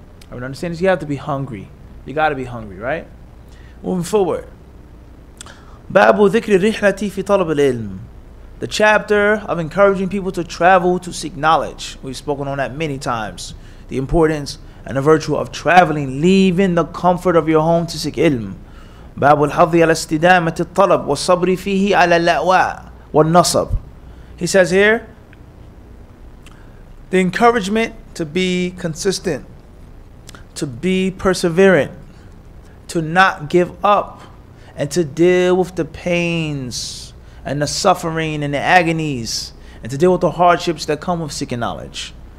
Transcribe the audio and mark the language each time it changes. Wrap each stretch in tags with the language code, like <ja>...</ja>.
<en>I would understand this. You have to be hungry. You got to be hungry, right? Moving forward. Babu dhikri rihlati fi talab al-ilm. The chapter of encouraging people to travel to seek knowledge. We've spoken on that many times. The importance and the virtue of traveling, leaving the comfort of your home to seek ilm.</en> <ar>باب الحظ على استدامة الطلب والصبر فيه على الأواء والنصب.</ar> <en>He says here, the encouragement to be consistent, to be perseverant, to not give up, and to deal with the pains and the suffering and the agonies, and to deal with the hardships that come with seeking knowledge.</en>